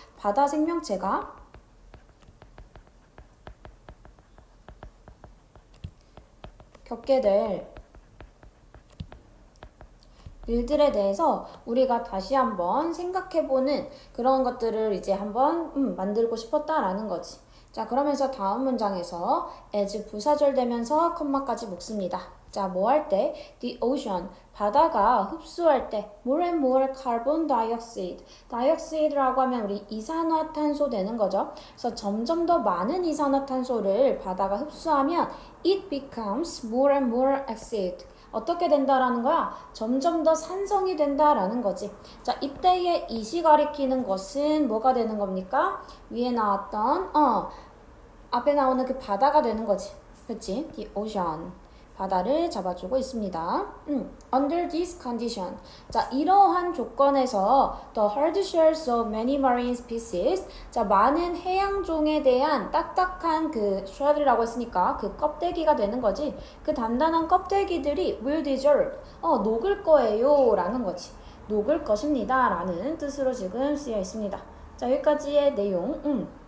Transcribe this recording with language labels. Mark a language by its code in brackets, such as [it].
[ko] 바다 생명체가 겪게 될 일들에 대해서 우리가 다시 한번 생각해보는 그런 것들을 이제 한번 만들고 싶었다라는 거지. 자, 그러면서 다음 문장에서 as 부사절되면서 컴마까지 묶습니다. 자, 뭐 할 때? [en] The ocean, [ko] 바다가 흡수할 때 [en] more and more carbon dioxide. [ko] dioxide라고 하면 우리 이산화탄소 되는 거죠. 그래서 점점 더 많은 이산화탄소를 바다가 흡수하면 [en] it becomes more and more acid. [ko] 어떻게 된다라는 거야? 점점 더 산성이 된다라는 거지. 자, 이때의 it이 가리키는 것은 뭐가 되는 겁니까? 위에 나왔던 앞에 나오는 그 바다가 되는 거지. 그치? [en] The ocean. [ko] 바다를 잡아주고 있습니다. [en] Under this condition. [ko] 자, 이러한 조건에서 [en] the hard shells of many marine species. [ko] 자, 많은 해양종에 대한 딱딱한 그 shell이라고 했으니까 그 껍데기가 되는 거지. 그 단단한 껍데기들이 [en] will dissolve. [ko] 녹을 거예요. 라는 거지. 녹을 것입니다. 라는 뜻으로 지금 쓰여 있습니다. 자, 여기까지의 내용.